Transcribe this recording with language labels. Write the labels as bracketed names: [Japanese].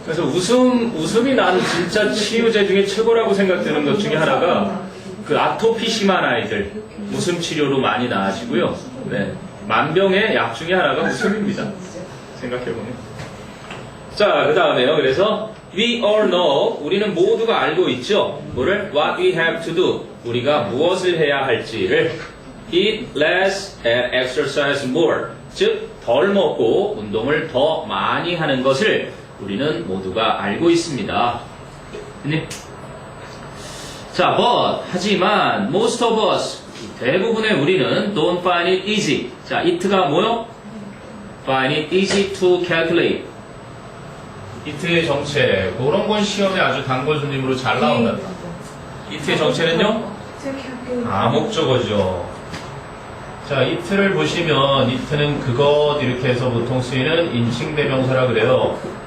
[Korean] 그래서 웃음이 나는 진짜 치유제 중에 최고라고 생각되는 것 중에 하나가 그 아토피 심한 아이들 웃음 치료로 많이 나아지고요. 네. 만병의 약 중에 하나가 웃음입니다. 생각해보면. 자, 그 다음에요. 그래서 [English] we all know, [Korean] 우리는 모두가 알고 있죠. 뭐를? [English] what we have to do, [Korean] 우리가 무엇을 해야 할지를. [English] eat less and exercise more, [Korean] 즉 덜 먹고 운동을 더 많이 하는 것을 우리는 모두가 알고 있습니다. 네. [English] 자, but [Korean] 하지만 [English] most of us, [Korean] 대부분의 우리는 [English] don't find it easy. [Korean] 자, it가 뭐요? [English] find it easy to calculate. [Korean] it의 정체, 그런 건 시험에 아주 단골손님으로 잘 나온다. it의 정체는요? 목적어죠. 자, it를 보시면 it는 그것 이렇게 해서 보통 쓰이는 인칭대명사라 그래요.